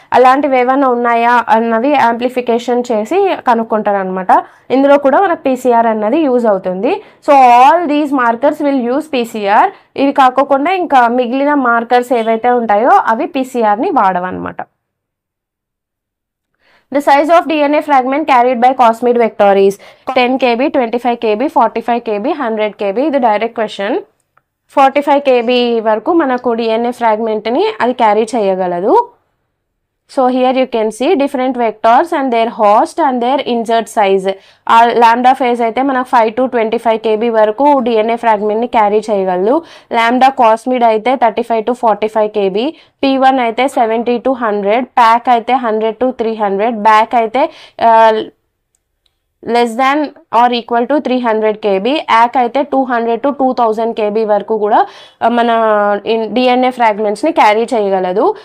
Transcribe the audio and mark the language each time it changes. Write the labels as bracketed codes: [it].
[te] అలాంటివి ఏమైనా ఉన్నాయా అన్నవి యాంప్లిఫికేషన్ చేసి కనుక్కుంటారు అనమాట. ఇందులో కూడా మనకు పీసీఆర్ అన్నది యూజ్ అవుతుంది. [en] So all these markers will use PCR. [te] ఇవి కాకుండా ఇంకా మిగిలిన మార్కర్స్ ఏవైతే ఉంటాయో అవి పీసీఆర్ని వాడవన్నమాట. [en] The size of DNA fragment carried by cosmid vector is 10 kb, 25 kb, 45 kb, 100 kb. [te] ఇది డైరెక్ట్ క్వశ్చన్. 45 kb వరకు మనకు DNA ఫ్రాగ్మెంట్ని అది క్యారీ చేయగలదు. [en] So here you can see different vectors and their host and their insert size. [te] Lambda phase అయితే మనకు 5 to 25 kb వరకు DNA ఫ్రాగ్మెంట్ని carry చేయగలదు. Lambda కాస్మిడ్ అయితే 35 to 45 kb, P1 అయితే 70 to 100, ప్యాక్ అయితే 100 to 300, బ్యాక్ అయితే [en] less than or equal to [te] 300 kb, యాక్ అయితే 200 to 2000 kb వరకు కూడా మన డిఎన్ఏ ఫ్రాగ్మెంట్స్ని క్యారీ చేయగలదు.